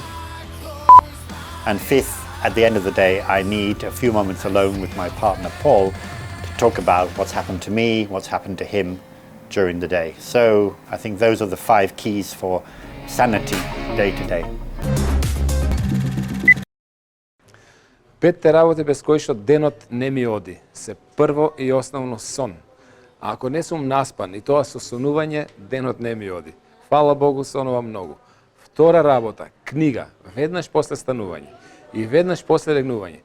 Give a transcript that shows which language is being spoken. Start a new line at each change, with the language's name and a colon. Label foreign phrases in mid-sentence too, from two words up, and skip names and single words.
English: And fifth, at the end of the day, I need a few moments alone with my partner, Paul, to talk about what's happened to me, what's happened to him during the day. So I think those are the 5 keys for sanity day to day.
Macedonian: 5 работи без кои што денот не ми оди се прво и основно сон. А ако не сум наспан и тоа со сонување, денот не ми оди. Фала Богу, сонувам многу. Втора работа, книга, веднаш после станување и веднаш после легнување.